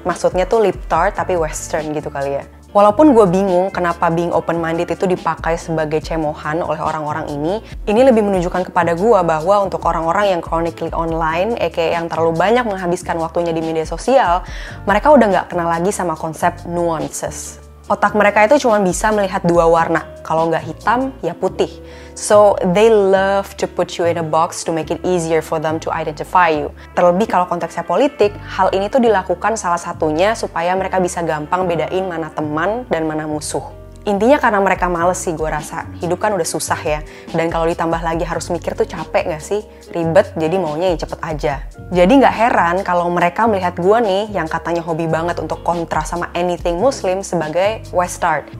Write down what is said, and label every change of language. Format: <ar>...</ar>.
<id>Maksudnya tuh libtard tapi western gitu kali ya. Walaupun gue bingung kenapa</id> <en>being open-minded</en> <id>itu dipakai sebagai cemohan oleh orang-orang ini lebih menunjukkan kepada gue bahwa untuk orang-orang yang</id> <en>chronically online,</en> <id>aka yang terlalu banyak menghabiskan waktunya di media sosial, mereka udah nggak kenal lagi sama konsep nuances. Otak mereka itu cuma bisa melihat dua warna, kalau nggak hitam, ya putih.</id> <en>So, they love to put you in a box to make it easier for them to identify you.</en> <id>Terlebih kalau konteksnya politik, hal ini tuh dilakukan salah satunya supaya mereka bisa gampang bedain mana teman dan mana musuh. Intinya karena mereka males sih gue rasa, hidup kan udah susah ya. Dan kalau ditambah lagi harus mikir tuh capek gak sih? Ribet, jadi maunya yang cepet aja. Jadi gak heran kalau mereka melihat gue nih yang katanya hobi banget untuk kontra sama</id> <en>anything muslim</en> <id>sebagai Westard.</id>